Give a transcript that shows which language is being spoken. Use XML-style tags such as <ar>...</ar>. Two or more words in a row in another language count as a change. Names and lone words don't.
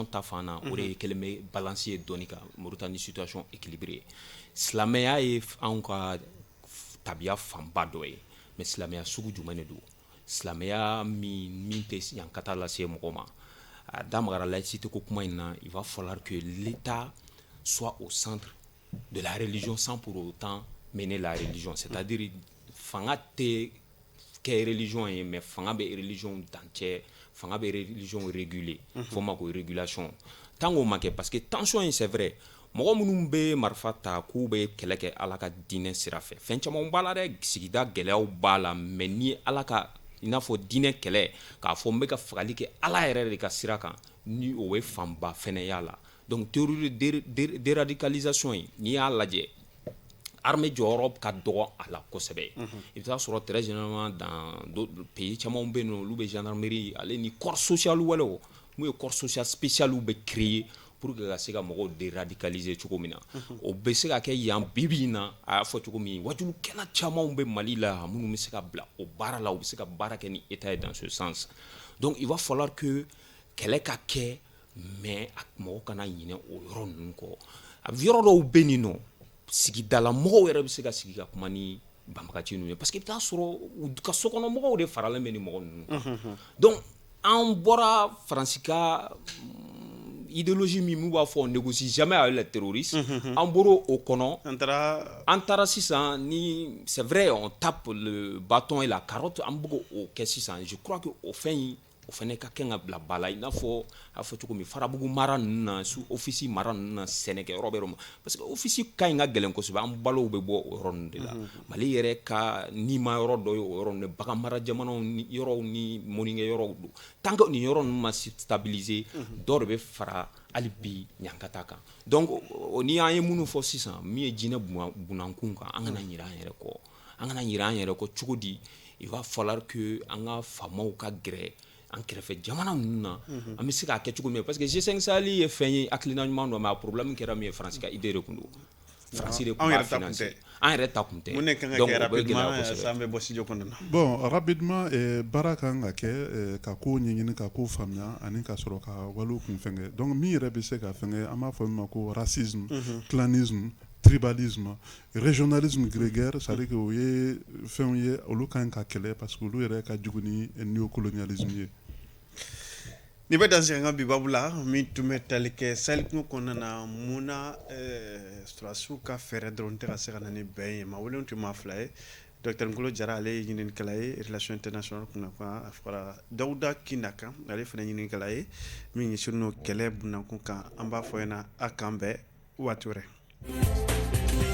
<bm>ta fan na o de kɛlen bɛ balance ye dɔɔni kan Mauritanie</bm> <fr>situation équilibrée</fr> <bm>silamɛya ye anw ka tabiya fanba dɔ ye mais silamɛya sugu jumɛn de don silamɛya min tɛ yan ka taa lase mɔgɔ ma a da magara laïcité ko kuma in na</bm> <fr>il va falloir que l'État soit au centre de la religion sans pour autant mener la religion c'est-à-dire</fr> <bm>fanga tɛ kɛ religion ye mais fanga bɛ religion dancɛ fanga bɛ religion réguler fo ma ko régulation</bm> <fr>tant qu'on</fr> <bm>ma kɛ</bm> <fr>parce que</fr> <bm>tension in</bm> <fr>c'est vrai</fr> <bm>mɔgɔ minnu bɛ marifa ta k'u bɛ kɛlɛ kɛ ala ka diinɛ sira fɛ fɛn caman b'a la dɛ sigida gɛlɛyaw b'a la mais ni ala ka i n'a fɔ diinɛ kɛlɛ k'a fɔ n bɛ ka fagali kɛ ala yɛrɛ de ka sira kan ni o ye fanba fɛnɛ y'a la</bm> <fr>donc théorie déradicalisation</fr> <bm>in n'i y'a lajɛ armée jɔyɔrɔ ka dɔgɔ a la kosɛbɛ i bɛ taa sɔrɔ</bm> <fr>très généralement dans d'autres pays</fr> <bm>caman bɛ yen nɔ olu bɛ gendarmerie ale ni</bm> <fr>corps social</fr> <bm>wɛrɛw n'u ye</bm> <fr>corps social spécial</fr> <bm>bɛ créer</bm> <fr>pour que</fr> <bm>ka se ka mɔgɔw déradicaliser cogo min na o bɛ se ka kɛ yan bibi in na a y'a fɔ cogo min wajulukɛla camanw bɛ Mali la minnu bɛ se ka bila o baara la u bɛ se ka baara kɛ ni état ye</bm> <fr>dans ce sens donc il va falloir que</fr> <bm>kɛlɛ ka kɛ mais mɔgɔw kana ɲinɛ o yɔrɔ ninnu kɔ a yɔrɔ dɔw bɛ nin nɔ sigidala mɔgɔw yɛrɛ bɛ se ka sigi ka kuma ni banbagaci ninnu ye</bm> <fr>parce que</fr> <bm>i bɛ taa sɔrɔ u ka sokɔnɔ mɔgɔw de faralen bɛ ni mɔgɔ ninnu donc an bɔra Faransi ka</bm> <fr>idéologie</fr> <bm>min b'a fɔ</bm> <fr>on négocie jamais avec les terroristes</fr> <bm>an bɔra o kɔnɔ an taara sisan ni</bm> <fr>c'est vrai on tape le bâton et la carotte</fr> <bm>an bɛ k'o kɛ sisan</bm> <fr>je crois que</fr> <bm>o fɛn in o fɛnɛ ka kɛ ka bila ba la i n'a fɔ a fɔ cogo min farabugu mara ninnu na su office mara ninnu na sɛnɛkɛyɔrɔ bɛ yɔrɔ ma</bm> <fr>parce que</fr> <bm>office ka ɲi ka gɛlɛn kosɛbɛ an balow bɛ bɔ o yɔrɔ ninnu de la Mali yɛrɛ ka nima yɔrɔ dɔ ye o yɔrɔ ninnu bagan mara jamanaw ni yɔrɔw ni mɔnikɛ yɔrɔw don</bm> <fr>tant que</fr> <bm>nin yɔrɔ ninnu ma stabiliser dɔw de bɛ fara hali bi ɲankata kan donc ni an ye minnu fɔ sisan min ye jinɛ bunankun kan an kana ɲinɛ an yɛrɛ kɔ cogo di</bm> <fr>il va falloir que</fr> <bm>an ka faamaw ka gɛrɛ an kɛrɛfɛ jamana ninnu na an bɛ se k'a kɛ cogo min</bm> <fr>parce que</fr> <bm>G5 Sahel ye fɛn ye hakilina ɲuman dɔ mais a problème kɛra min ye Faransi ka idée de tun don Faransi de tun b'a financer an yɛrɛ ta tun tɛ donc o bɛ gɛlɛya kosɛbɛ</bm> <fr>bon rapidement</fr> <bm>baara kan ka kɛ ka ko ɲɛɲini ka ko faamuya ani ka sɔrɔ ka waliw kun fɛngɛ donc min yɛrɛ bɛ se ka fɛngɛ an b'a fɔ min ma ko</bm> <fr>racisme clanisme tribalisme, régionalisme grégaire, c'est-à-dire que vous avez fait un cas parce que vous avez un néocolonialisme.</fr> <bm>Ni bɛ dan sɛgɛn bi babu la min tun bɛ tali kɛ salikun kɔnɔna na mun na sɔrɔdasiw ka fɛɛrɛ dɔrɔn tɛ ka se ka na ni bɛn ye maa welenw tɛ maa fila ye Dr Ngolo Jara ale ye ɲininikɛla ye</bm> <fr>relation internationale</fr> <bm>kunna a fɔra Dawuda Kinda ale fana ye ɲininikɛla ye min ɲɛsinnen don kɛlɛ bunakun kan an b'a fɔ ɲɛna a kan bɛn waati wɛrɛ</bm>